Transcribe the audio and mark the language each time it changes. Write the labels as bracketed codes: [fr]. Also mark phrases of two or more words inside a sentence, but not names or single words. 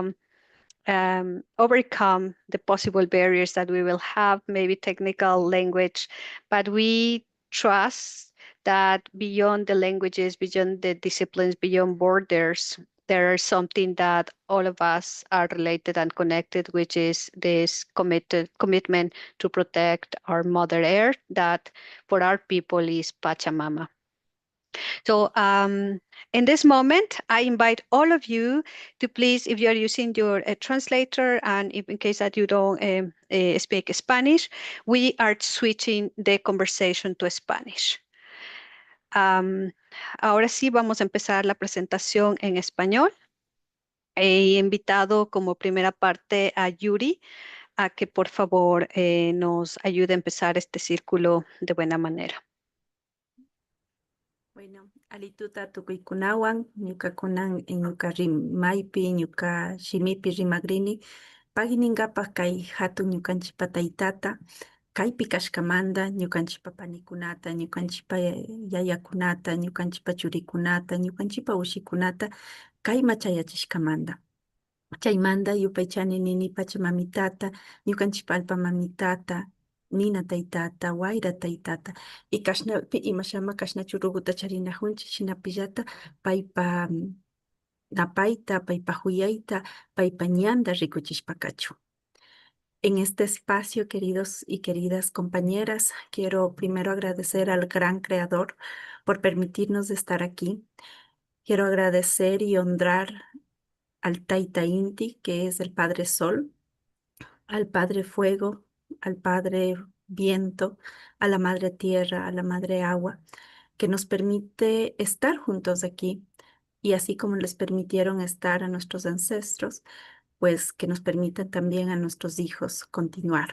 [en] overcome the possible barriers that we will have, maybe technical language, but we trust that beyond the languages, beyond the disciplines, beyond borders, there is something that all of us are related and connected, which is this commitment to protect our Mother Earth, that for our people is Pachamama. So in this moment, I invite all of you to please, if you are using your translator, and if in case that you don't speak Spanish, we are switching the conversation to Spanish. [es] Ahora sí, vamos a empezar la presentación en español. He invitado como primera parte a Yuri a que por favor nos ayude a empezar este círculo de buena manera. Bueno, [qu] alituta tukuykunawan, ñuka kunan ñuka rimaypi, ñuka shimipi rimagrini, pagninkapak kay hatun ñukanchikpa taytata, kaypi kashkamanta, ñukanchikpa panikunata, ñukanchikpa yayakunata, ñukanchikpa churikunata, ñukanchikpa ushikunata, kayma chayachishkamanta. Chaymanta yupaychani nini Pachamamitata, ñukanchikpa alpa mamitata, nina taytata, wayra taytata, y kashnapi imashama kashnachu ruguta charinajunchik shinapillata paypa napayta, paypa huyayta, paypa ñanta rikuchishpakachu. [es] En este espacio, queridos y queridas compañeras, quiero primero agradecer al gran creador por permitirnos estar aquí. Quiero agradecer y honrar al Taita Inti, que es el Padre Sol, al Padre Fuego, al Padre Viento, a la Madre Tierra, a la Madre Agua, que nos permite estar juntos aquí, y así como les permitieron estar a nuestros ancestros, pues que nos permitan también a nuestros hijos continuar.